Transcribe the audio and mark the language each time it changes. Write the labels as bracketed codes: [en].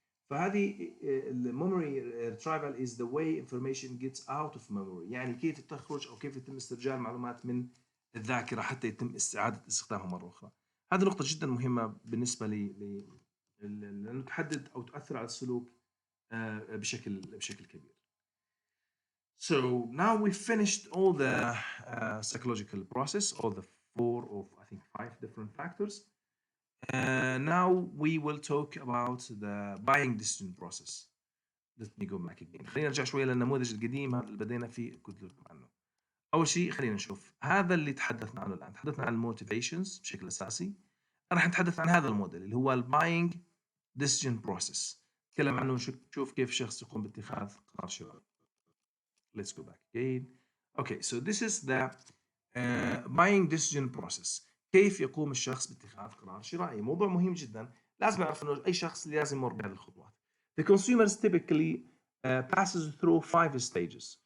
[ar] فهذه الميموري ريترايفل [en] is the way information gets out of memory، [ar] يعني كيف تخرج أو كيف يتم استرجاع المعلومات من الذاكرة حتى يتم إعادة استخدامها مرة أخرى. هذه نقطة جدا مهمة بالنسبة لأنه تحدد أو تؤثر على السلوك بشكل كبير. [en] So now we finished all the psychological process, all the 4 or I think 5 different factors. Now we will talk about the buying decision process. Let me go back again. [ar] خلينا نرجع شوية للنموذج القديم هذا اللي بدينا فيه قلت لكم عنه. أول شيء خلينا نشوف هذا اللي تحدثنا عنه الآن. تحدثنا عن الموتيفيشنز بشكل أساسي. راح نتحدث عن هذا الموديل اللي هو الباينج decision process. نتكلم عنه نشوف كيف الشخص يقوم باتخاذ قرار شرائي. [en] Let's go back again. Okay, so this is the buying decision process. [ar] كيف يقوم الشخص باتخاذ قرار شرائي. موضوع مهم جدا، لازم نعرف انه اي شخص لازم يمر بهذه الخطوات. [en] The consumers typically passes through 5 stages.